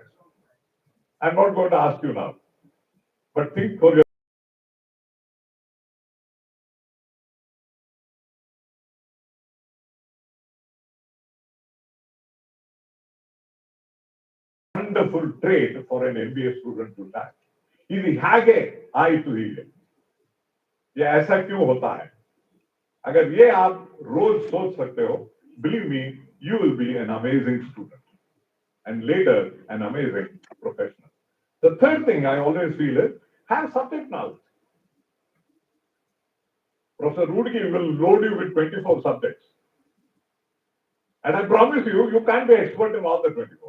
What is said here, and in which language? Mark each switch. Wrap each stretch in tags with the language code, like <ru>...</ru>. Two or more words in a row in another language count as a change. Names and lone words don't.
<en>I'm not going to ask you now, but think for your wonderful trait for an MBA student to have.</en> <kn>ಇದು ಹೇಗೆ ಆಯಿತು ಹೀಗೆ</kn> <hi>ये ऐसा क्यों होता है अगर ये आप रोज सोच सकते हो</hi> <en>believe me you will be an amazing student and later an amazing professional. The third thing I always feel is have subject knowledge. Professor Rudgi will load you with 24 subjects. And I promise you, you can't be expert in all the 24.</en>